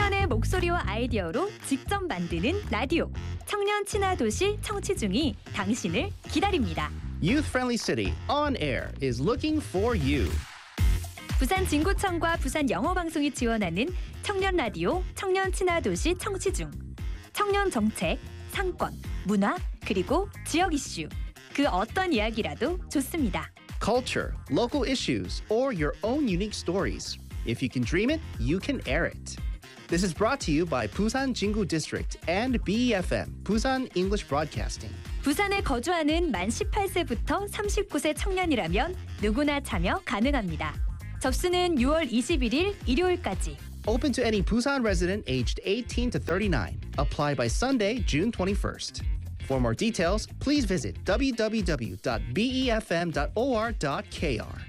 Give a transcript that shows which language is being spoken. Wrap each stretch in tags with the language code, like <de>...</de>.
<ko>목소리와 아이디어로 직접 만드는 라디오. 청년 친화 도시 청취중이 당신을 기다립니다.</ko> <en>Youth Friendly City On Air is looking for you.</en> <ko>부산 진구청과 부산 영어방송이 지원하는 청년 라디오 청년 친화 도시 청취중. 청년 정책, 상권, 문화, 그리고 지역 이슈. 그 어떤 이야기라도 좋습니다.</ko> <en>Culture, local issues, or your own unique stories. If you can dream it, you can air it. This is brought to you by Busan Jingu District and BEFM, Busan English Broadcasting.</en> <ko>부산에 거주하는 만 18세부터 39세 청년이라면 누구나 참여 가능합니다. 접수는 6월 21일 일요일까지.</ko> <en>Open to any Busan resident aged 18 to 39. Apply by Sunday, June 21st. For more details, please visit www.befm.or.kr.</en>